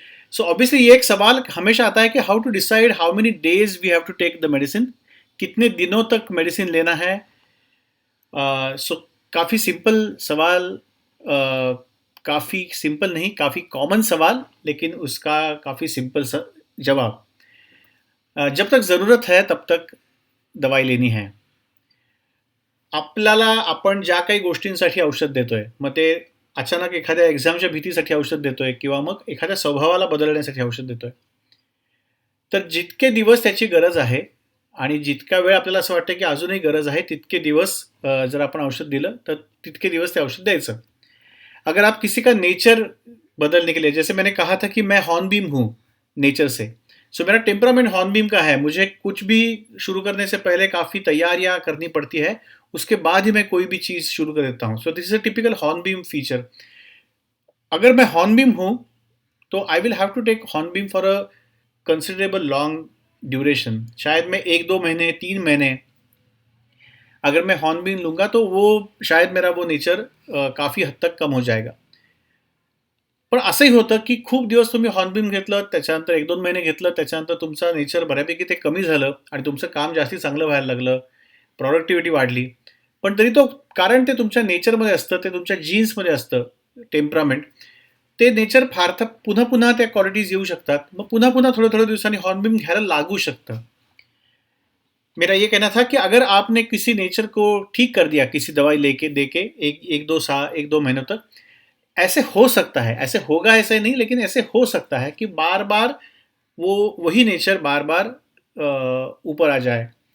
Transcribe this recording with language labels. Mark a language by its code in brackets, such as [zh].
[hi] So obviously ये एक सवाल हमेशा आता है कि [en] how to decide how many days we have to take the medicine, [hi] कितने दिनों तक मेडिसिन लेना है. सो काफ़ी सिंपल सवाल, काफ़ी सिंपल नहीं, काफ़ी कॉमन सवाल, लेकिन उसका काफ़ी सिंपल जवाब. जब तक ज़रूरत है तब तक दवाई लेनी है. [mr] आपल्याला आपण ज्या काही गोष्टींसाठी औषध देतोय, मग ते अचानक एखाद्या एक्झामच्या भीतीसाठी औषध देतोय किंवा मग एखाद्या स्वभावाला बदलण्यासाठी औषध देतोय, तर जितके दिवस त्याची गरज आहे आणि जितका वेळ आपल्याला असं वाटतं की अजूनही गरज आहे तितके दिवस जर आपण औषध दिलं तर तितके दिवस ते औषध द्यायचं. [hi] अगर आप किसी का नेचर बदलने के लिए, जैसे मैंने कहा था कि मैं हॉर्नबीम हूँ नेचर से, सो मेरा टेम्परामेंट हॉर्नबीम का है, मुझे कुछ भी शुरू करने से पहले काफ़ी तैयारियां करनी पड़ती है, उसके बाद ही मैं कोई भी चीज़ शुरू कर देता हूँ. [en] So this is a typical hornbeam feature. [hi] अगर मैं हॉर्नबीम हूँ तो [en] I will have to take hornbeam for a considerable long duration. [hi] शायद मैं 1-2 महीने, 3 महीने अगर मैं हॉर्नबीम लूँगा तो वो शायद मेरा वो नेचर काफ़ी हद तक कम हो जाएगा. [mr] पण असंही होतं की खूप दिवस तुम्ही हॉर्नबीम घेतलं, त्याच्यानंतर 1-2 महिने घेतलं, त्याच्यानंतर तुमचं नेचर बऱ्यापैकी ते कमी झालं आणि तुमचं काम जास्ती चांगलं व्हायला लागलं, प्रॉडक्टिव्हिटी वाढली. पण तरी तो, कारण ते तुमच्या नेचरमध्ये असतं, ते तुमच्या जीन्समध्ये असतं टेम्परामेंट, ते नेचर फार पुन्हा पुन्हा त्या क्वालिटीज येऊ शकतात. मग पुन्हा पुन्हा थोड्या थोड्या दिवसांनी हॉर्नबीम घ्यायला लागू शकतं. [hi] मेरा ये कहना था कि अगर आपने किसी नेचर को ठीक कर दिया किसी दवाई लेके देके एक दो महीनों तक, ऐसे हो सकता है, ऐसे होगा ऐसे नहीं, लेकिन ऐसे हो सकता है कि बार बार वो वही नेचर बार बार ऊपर आ जाए.